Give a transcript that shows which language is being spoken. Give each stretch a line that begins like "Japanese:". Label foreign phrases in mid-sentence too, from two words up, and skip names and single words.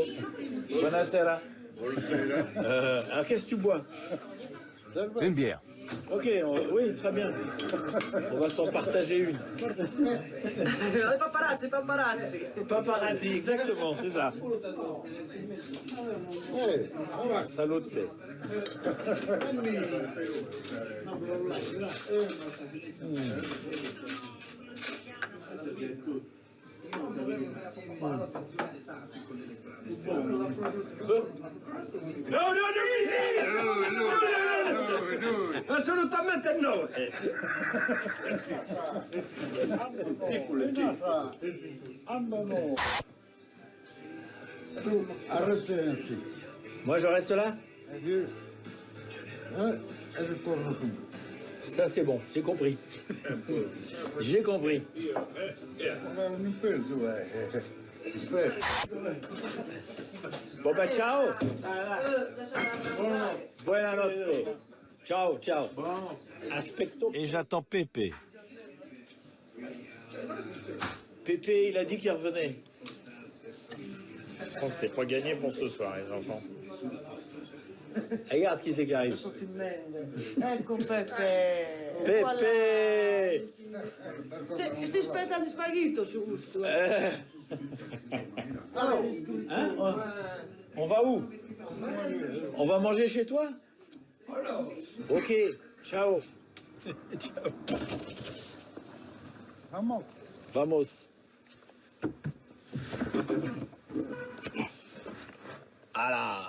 Italian: Buonasera.
French: Alors, qu'est-ce que tu bois? Une bière. Ok, oui, très bien. On va s'en partager une.
Italian: Paparazzi, paparazzi.
French: Paparazzi, exactement, c'est ça.
Italian: Salute. No, non mi sei! No. Assolutamente no!
French: Arrêtez ainsi. Moi, je reste là? Ça, c'est bon, j'ai compris. J'ai compris. Bon, bah,
Italian: ciao. Buonanotte. Ciao, ciao. Aspetto.
French: Et j'attends Pépé. Pépé, il a dit qu'il revenait. Je sens que c'est pas gagné pour ce soir, les enfants. Regarde qui c'est qui arrive.
Italian: Ecco Pepe. Pépé! Sti aspettando sparito, giusto?
French: Hein? On va où? On va manger chez toi? Ok, ciao.
Italian: Ciao. Vamos.
French: Voilà.